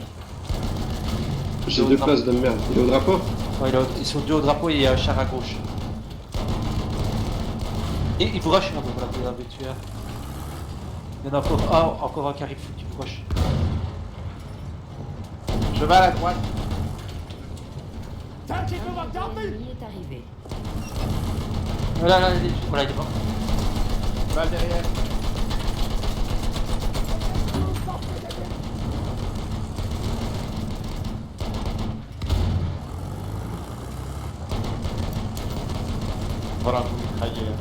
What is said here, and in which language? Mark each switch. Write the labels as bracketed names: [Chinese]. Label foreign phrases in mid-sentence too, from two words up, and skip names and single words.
[French] J'ai deux places de merde. Il est au drapeau? Ouais, ils sont deux au drapeau et il y a un char à gauche. Et il vous rush, non, voilà, vous l'avez tué. Il y en a encore, encore un qui arrive, qui vous rush. Cheval à droite. [Turkish] Terk [French] Un [Turkish] edilmekte [French] radar [Turkish] yapmayın. [French] ennemi est arrivé. Voilà, là, voilà, il est mort. Cheval derrière. Voilà, vous mitraillez.